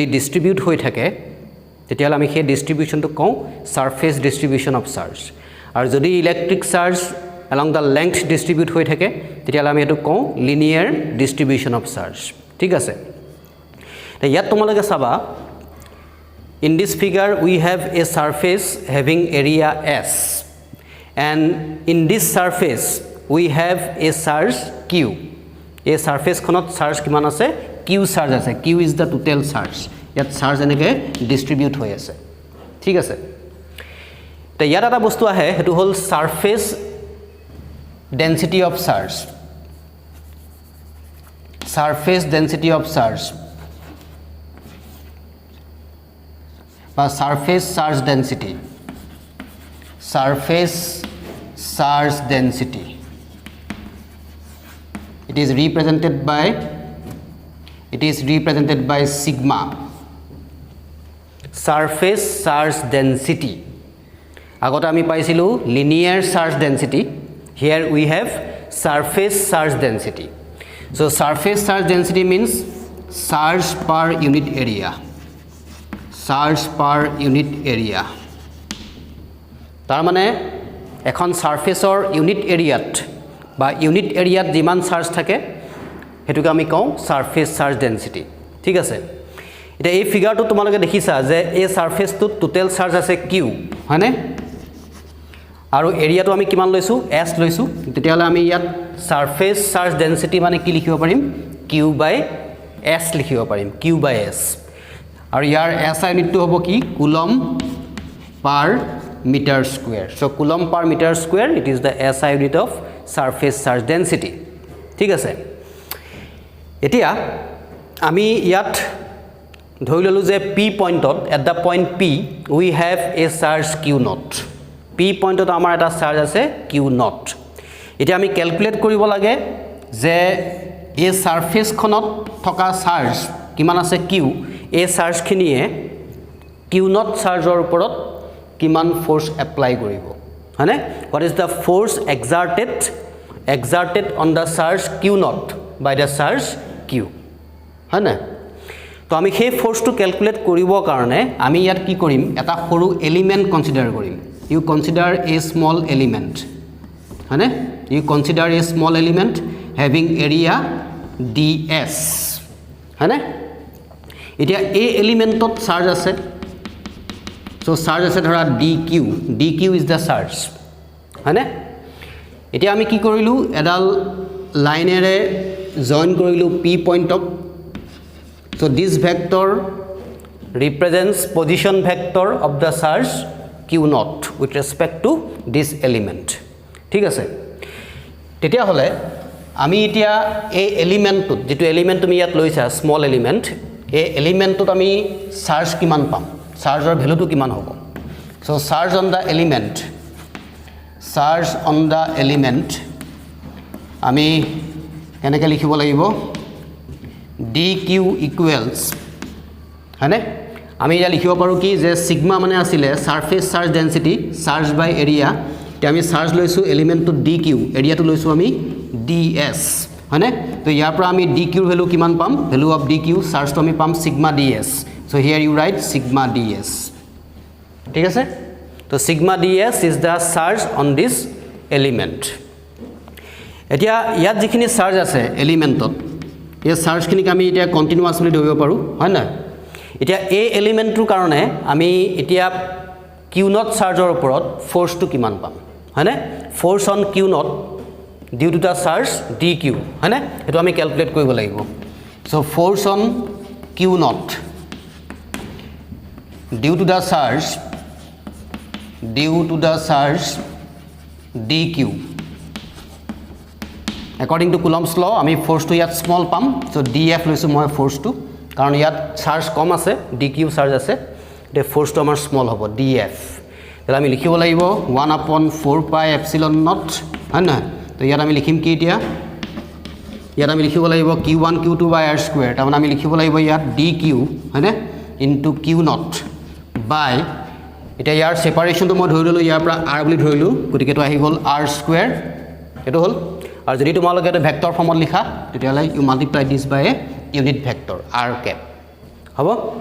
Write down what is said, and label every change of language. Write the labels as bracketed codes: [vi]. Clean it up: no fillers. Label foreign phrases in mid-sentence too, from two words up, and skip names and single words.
[as] ডিস্ট্রিবিউট হৈ থাকে তেতিয়া আমি সেই ডিস্ট্রিবিউশনটো কওঁ [en] surface distribution of charge [as] আৰু যদি ইলেক্ট্ৰিক চাৰ্জ [en] along the length [as] distribute হৈ থাকে তেতিয়া আমি এটো কওঁ [en] linear distribution of charge [as] ঠিক আছে তে ইয়াত তোমালোকে চাবা [en] in this figure we have a surface having area S and in this surface we have a charge Q a surface [as] খনত charge কিমান আছে Q charge আছে [en] Q is the total charge [as] ইয়াত charge এনেকে distribute হৈ আছে ঠিক আছে তে ইয়াত এটা বস্তু আহে হেতু হল [en] surface density of charge surface density of charge বা surface charge density it is represented by sigma surface charge density [as] আগতে আমি পাইছিলো [en] linear charge density here we have surface charge density so surface charge density means charge per unit area [as] তাৰ মানে এখন সারফেসৰ ইউনিট এৰিয়াত বা ইউনিট এৰিয়াত যিমান চাৰ্জ থাকে হেতুকে আমি কওঁ [en] surface charge density [as] ঠিক আছে এটা এই ফিগাৰটো তোমালোকে দেখিছা যে এই সারফেসটোত [en] total charge [as] আছে Q হয়নে আৰু এৰিয়াটো আমি কিমান লৈছো S লৈছো তেতিয়ালে আমি ইয়াত [en] surface charge density [as] মানে কি লিখিব পাৰিম Q by S লিখিব পাৰিম Q by S আৰু ইয়াৰ SI ইউনিটটো হ'ব কি [en] কুলম per meter square so coulomb per meter square it is the SI unit of surface charge density [as] ঠিক আছে এতিয়া আমি ইয়াত ধৰি ললো যে P পইণ্টত [en] at the point P we have a charge Q naught [as] P পইণ্টত আমাৰ এটা চাৰ্জ আছে Q naught এতিয়া আমি ক্যালকুলেট কৰিব লাগে যে এই সারফেস খনত থকা চাৰ্জ কিমান আছে Q এই চাৰ্জ খিনিয়ে Q naught চাৰ্জৰ ওপৰত কিমান [en] force apply [as] কৰিব হয়নে [en] what is the force exerted on the charge Q [as] naught by the charge Q হয়নে তো আমি সেই ফোর্সটো ক্যালকুলেট কৰিবৰ কাৰণে আমি ইয়াত কি কৰিম এটা সৰু এলিমেন্ট কনসিডাৰ কৰিম [en] you consider a small element হয়নে you consider a small element having area [as] ds হয়নে এতিয়া এই এলিমেন্টত চাৰ্জ আছে [en] so charge [as] আছে ধৰা [en] dq is the charge [as] হয়নে এতিয়া আমি কি কৰিলু এডাল লাইনেৰে জয়েন কৰিলু p পইণ্টক [en] so this vector represents position vector of the charge q naught with respect to this element [as] ঠিক আছে তেতিয়া হলে আমি এতিয়া এই এলিমেন্টত যেটো এলিমেন্ট তুমি ইয়াত লৈছা [en] small element [as] এই এলিমেন্টত আমি চাৰ্জ কিমান পাম চাৰ্জৰ ভ্যালুটো কিমান হ'ব [en] so charge on the element [as] আমি কেনেকৈ লিখিব লাগিব [en] dq equals [as] হয়নে আমি ইয়া লিখিব পাৰো কি যে সিগমা মানে আছিলে [en] surface charge density charge by area [as] তে আমি চার্জ লৈছো এলিমেন্টটো dq এরিয়াটো লৈছো আমি ds হয়নে তো ইয়াৰ পৰা আমি dq ৰ ভ্যালু কিমান পাম [en] value of dq [as] চার্জটো আমি পাম সিগমা [en] ds so here you write sigma ds [as] ঠিক আছে তো [en] sigma ds is the charge on [as] this element এতিয়া ইয়াত যিখিনি চাৰ্জ আছে এলিমেন্টত এই চাৰ্জখিনিক আমি এতিয়া কন্টিনিউয়াছলি ধৰিব পাৰো হয় না এতিয়া এই এলিমেন্টৰ কাৰণে আমি এতিয়া q naught চাৰ্জৰ ওপৰত ফোর্সটো কিমান পাম হয়নে [en] force on q naught due to the charge dq [as] হয়নে এটো আমি ক্যালকুলেট কৰিব লাগিব [en] so force on q naught due to the charge dq according to Coulomb's law [as] আমি ফোর্সটো ইয়াত স্মল পাম সো df লৈছো মই ফোর্সটো কাৰণ ইয়াত চাৰ্জ কম আছে dq চাৰ্জ আছে তে ফোর্সটো আমাৰ স্মল হ'ব df তাহলে আমি লিখিব লাগিব [en] 1/4 pi epsilon naught [as] হয় না তো ইয়াত আমি লিখিম কি এতিয়া ইয়াত আমি লিখিব লাগিব [en] q1 q2 by r square [as] তাৰমানে আমি লিখিব লাগিব ইয়াত dq হয়নে [en] into q naught by [as] এটা ইয়াৰ সেপাৰেশনটো মই ধৰি ললো ইয়াৰ পৰা r বুলি ধৰিলো গতিকে তো আহি গল r square এটো হল আৰু যদি তোমালোকে এটা ভেক্টৰ ফৰ্মত লিখা তেতিয়ালে [en] you multiply this by a unit vector r cap [as] হ'ব